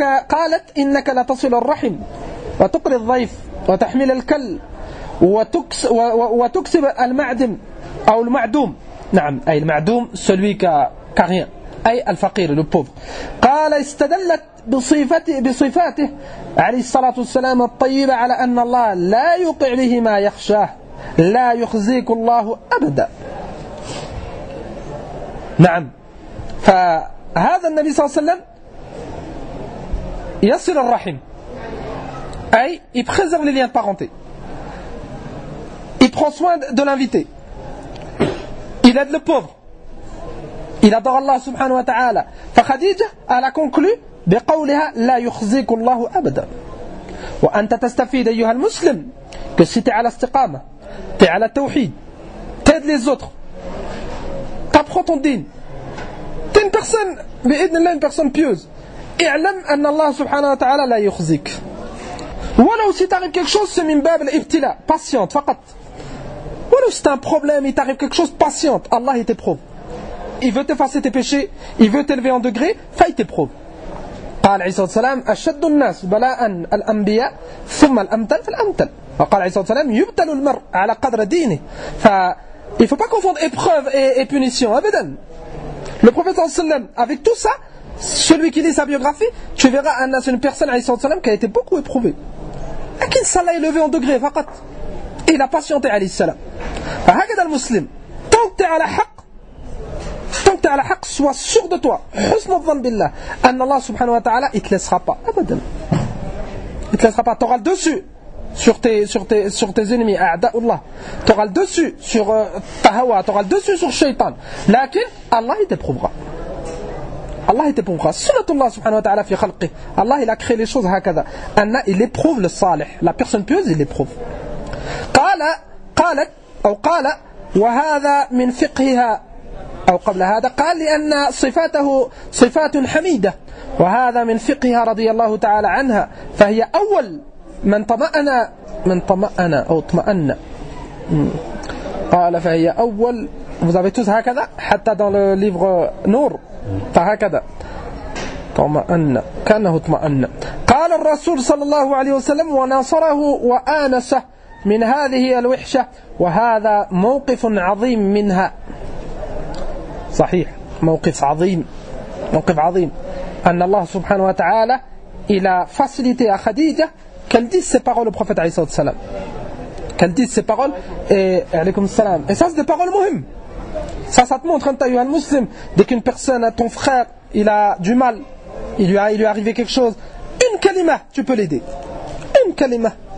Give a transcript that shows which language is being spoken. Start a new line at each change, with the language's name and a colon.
Arabic: قالت إنك لتصل الرحم وتقري الضيف وتحمل الكل وتكسب المعدم أو المعدوم. نعم أي المعدوم
French: celui qui a rien.
Arabic: أي الفقير
French: le pauvre.
Arabic: قال استدلت بصفاته عليه الصلاة والسلام الطيبة على أن الله لا يطع به ما يخشاه لا يخزيك الله أبدا. نعم. فهذا النبي صلى الله عليه وسلم يصل الرحم أي
French: il préserve les liens de parenté. Il prend soin de l'invité. Il aide le pauvre. Il adore Allah subhanahu wa ta'ala.
Arabic: فخديجة
French: elle a conclu
Arabic: بقولها لا يخزيك الله أبدا. وأنت تستفيد أيها المسلم
French: que si tu es à الاستقامة, tu es à la tawhid, t'aides les autres, t'apprends ton din, tu es une personne
Arabic: بإذن الله
French: une personne pieuse.
Arabic: اعلم أن الله سبحانه وتعالى لا يخزيك.
French: ولو si t'arrive quelque chose c'est
Arabic: من باب الابتلاء.
French: Patiente فقط. ولو si t'as un problème il t'arrive quelque chose patiente. Allah il t'éprouve. Il veut t'effacer tes péchés, il veut t'élever en degré, il t'éprouve.
Arabic: قال عليه الصلاة والسلام أشد الناس بلاء الأنبياء ثم الأمثل فالأمثل. وقال عليه الصلاة والسلام يبتل المرء على قدر دينه.
French: Il ne faut pas confondre épreuve et punition. Abadan. Le prophète sallallahu alayhi wa sallam, avec tout ça, celui qui lit sa biographie, tu verras c'est une personne alayhi sallam qui a été beaucoup éprouvée. Lakin ça l'a élevé en degré, faqat. Et il a patienté alayhi sallam.
Arabic: فهكذا المسلم
French: tant que tu es à la haqq, tant que tu es à la haqq, sois sûr de toi. Husn al-dhann billah. Anna Allah subhanahu wa ta'ala, il te laissera pas. Abadan. Il te laissera pas. Tu auras le dessus sur tes ennemis. A'da'ullah. Tu auras le dessus sur ta hawa. Tu auras le dessus sur shaitan. Lakin, Allah, il t'éprouvera. Allah, il t'éprouvera.
Arabic: Sunnatullah subhanahu wa ta'ala fi khalqih. Allah,
French: il a créé les choses
Arabic: hakada.
French: Anna, il éprouve le salih. La personne pieuse, il l'éprouve.
Arabic: قال وهذا من فقهها أو قبل هذا قال لأن صفاته صفات حميدة وهذا من فقهها رضي الله تعالى عنها فهي أول من طمأن قال فهي أول.
French: Vous avez tous
Arabic: هكذا حتى
French: dans le livre
Arabic: نور فهكذا طمأن كأنه طمأن. قال الرسول صلى الله عليه وسلم وناصره وآنسه من هذه الوحشة وهذا موقف عظيم منها. صحيح موقف عظيم أن الله سبحانه وتعالى
French: il a facilité à Khadija qu'elle dise ces paroles au prophète alayhi salam, qu'elle dise ces paroles et alaykoum salam. Et ça c'est des paroles muhim. Ça te montre un taïwan musulman, dès qu'une personne, ton frère, il a du mal, il lui est arrivé quelque chose, une kalima, tu peux l'aider. Une kalima.